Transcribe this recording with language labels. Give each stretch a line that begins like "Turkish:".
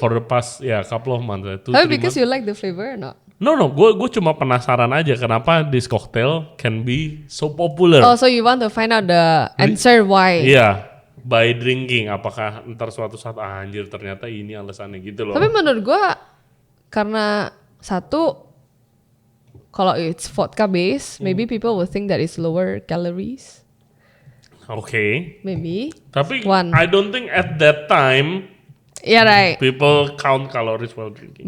English: For the past couple of months. Tapi because you like the flavor or not? No,
Indonesian: gue cuma penasaran aja kenapa
English: this cocktail can be so popular. Oh, so you want to find out the answer why? Iya, by drinking.
Indonesian: Apakah ntar suatu saat anjir ternyata ini alasannya gitu loh. Tapi menurut gua karena satu, kalau
English: it's vodka base, maybe people will think that it's lower calories.
Indonesian: Oke.
English: Maybe.
Indonesian: Tapi
English: One. I don't think at that time Yeah, right. people count calories while drinking.